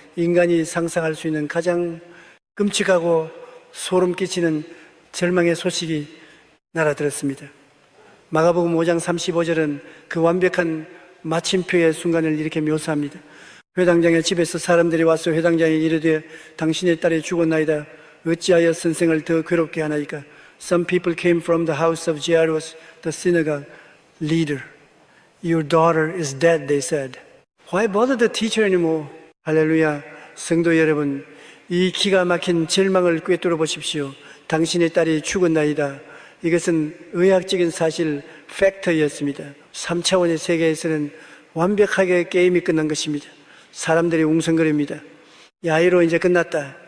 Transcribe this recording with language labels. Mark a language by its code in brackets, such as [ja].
[ko] 인간이 상상할 수 있는 가장 끔찍하고 소름 끼치는 절망의 소식이 날아들었습니다. 마가복음 5장 35절은 그 완벽한 마침표의 순간을 이렇게 묘사합니다. 회당장의 집에서 사람들이 와서 회당장에 이르되 당신의 딸이 죽었나이다. 어찌하여 선생을 더 괴롭게 하나이까? [en] Some people came from the house of Jairus, the synagogue leader. Your daughter is dead, they said. Why bother the teacher anymore? [ko] 할렐루야. 성도 여러분, 이 기가 막힌 절망을 꿰뚫어 보십시오. 당신의 딸이 죽었나이다. 이것은 의학적인 사실, 팩터였습니다. 3차원의 세계에서는 완벽하게 게임이 끝난 것입니다. 사람들이 웅성거립니다. 야이로 이제 끝났다.